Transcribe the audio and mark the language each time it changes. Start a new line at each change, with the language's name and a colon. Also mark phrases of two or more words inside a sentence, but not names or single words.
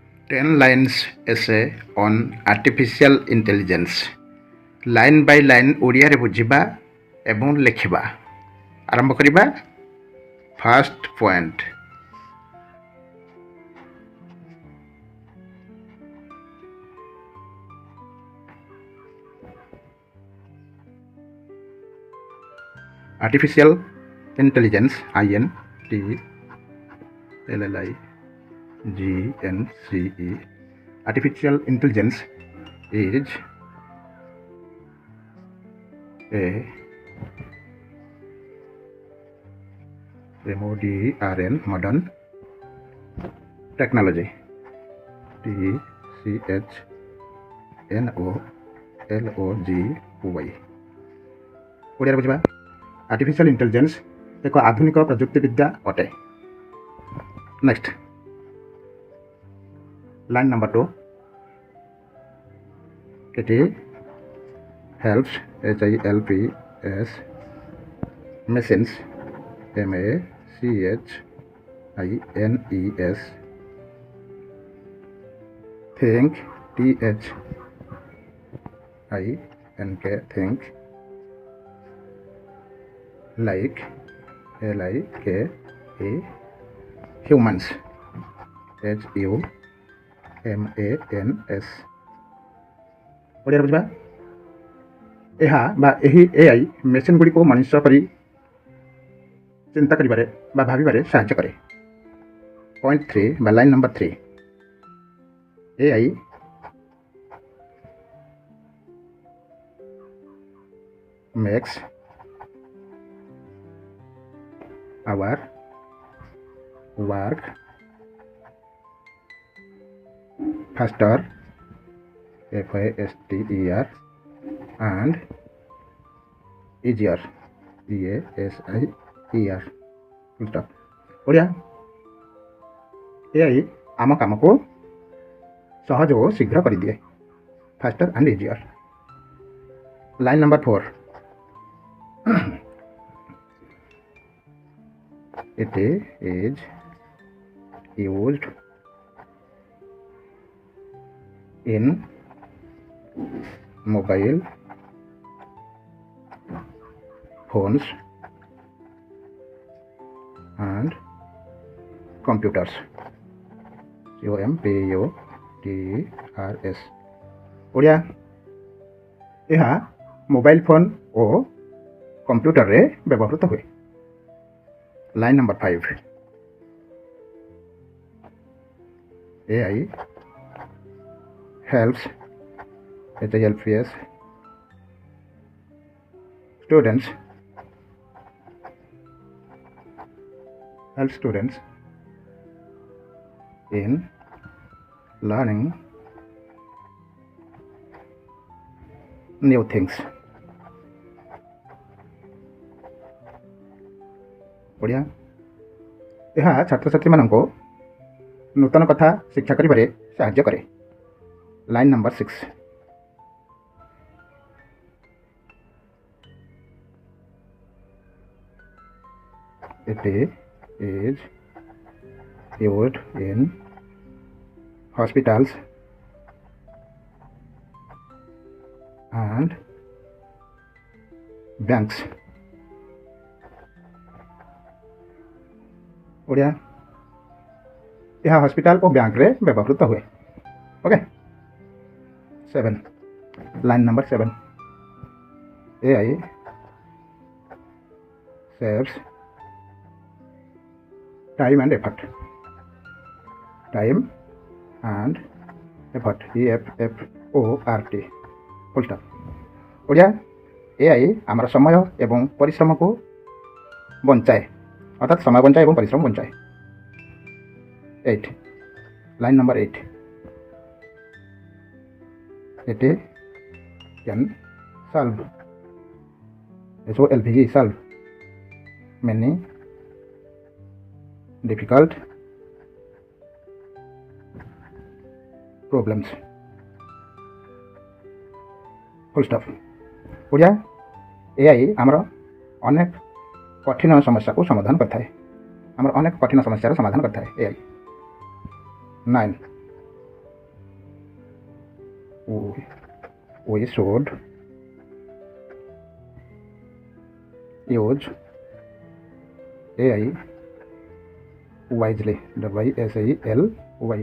English: 10 lines essay on artificial intelligence. line by line
Odia: ଓଡ଼ିଆରେ ବୁଝିବା ଏବଂ ଲେଖିବା। ଆରମ୍ଭ କରିବା।
English: first point, artificial intelligence, INTELLIGENCE. Artificial intelligence is a modern technology. TCHNOLOGY.
Odia: ଓଡ଼ିଆରେ ବୁଝିବା।
English: artificial intelligence
Odia: ଏକ ଆଧୁନିକ ପ୍ରଯୁକ୍ତିବିଦ୍ୟା ଅଟେ।
English: next, line number 2, it helps machines MACHINES think think like humans HUMANS।
Odia: ଓଡ଼ିଆରେ ବୁଝିବା। ଏହା ବା ଏହି AI ମେସିନ୍ ଗୁଡ଼ିକୁ ମଣିଷ ପରି ଚିନ୍ତା କରିବାରେ ବା ଭାବିବାରେ ସାହାଯ୍ୟ କରେ।
English: ପଏଣ୍ଟ 3 ବା line number 3, AI makes our work faster, FASTER, and easier, EASIER।
Odia: ଓଡ଼ିଆ, AI ଆମ କାମକୁ ସହଜ ଓ ଶୀଘ୍ର କରିଦିଏ।
English: faster and easier. line number 4, it is used in mobile phones and computers, COMPUTERS।
Odia: ଓଡ଼ିଆ, ଏହା
English: mobile phone
Odia: ଓ କମ୍ପ୍ୟୁଟରରେ ବ୍ୟବହୃତ ହୁଏ।
English: line number 5, AI helps students in learning new things।
Odia: ଓଡ଼ିଆ, ଏହା ଛାତ୍ରଛାତ୍ରୀମାନଙ୍କୁ ନୂତନ କଥା ଶିକ୍ଷା କରିବାରେ ସାହାଯ୍ୟ କରେ।
English: line number 6, it is used in hospitals and banks।
Odia: ଓଡ଼ିଆ, ଏହା ହସ୍ପିଟାଲ ଓ ବ୍ୟାଙ୍କରେ ବ୍ୟବହୃତ ହୁଏ।
English: okay. 7, line number 7, AI saves time and effort, EFFORT, full stop।
Odia: ଓଡ଼ିଆ, AI ଆମର ସମୟ ଏବଂ ପରିଶ୍ରମକୁ ବଞ୍ଚାଏ, ଅର୍ଥାৎ ସମୟ ବଞ୍ଚାଏ ଏବଂ ପରିଶ୍ରମ ବଞ୍ଚାଏ।
English: 8, line number 8, it can solve many difficult problems, full stop।
Odia: ଓଡ଼ିଆ, AI ଆମର ଅନେକ କଠିନ ସମସ୍ୟାକୁ ସମାଧାନ କରିଥାଏ। ଆମର ଅନେକ କଠିନ ସମସ୍ୟାର ସମାଧାନ କରିଥାଏ AI।
English: 9, we should use AI wisely. WISELY।